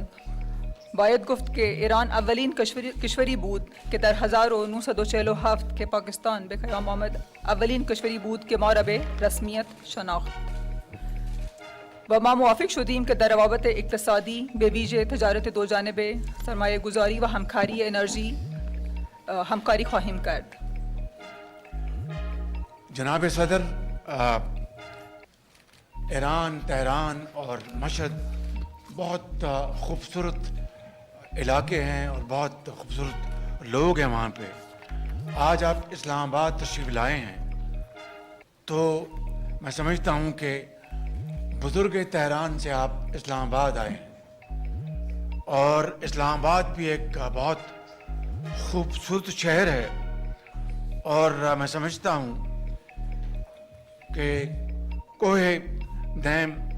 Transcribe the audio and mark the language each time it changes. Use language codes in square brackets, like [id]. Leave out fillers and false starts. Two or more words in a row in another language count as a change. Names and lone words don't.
[fa] باید گفت که ایران اولین کشوری بود که در 1947 که پاکستان به قیام آمد اولین کشوری بود که ما را به رسمیت شناخت و ما موافق شدیم که در روابط اقتصادی به ویژه تجارت دو جانبه، سرمایه گذاری و همکاری انرژی همکاری خواهیم کرد. [ur] جناب صدر، ایران، تہران اور مشہد بہت خوبصورت علاقے ہیں اور بہت خوبصورت لوگ ہیں وہاں پے. آج آپ اسلام آباد تشریف لائے ہیں تو میں سمجھتا ہوں کہ بزرگ تہران سے آپ اسلام آباد آئے ہیں اور اسلام آباد بھی ایک بہت خوبصورت شہر ہے اور میں سمجھتا ہوں کہ کوہے دیم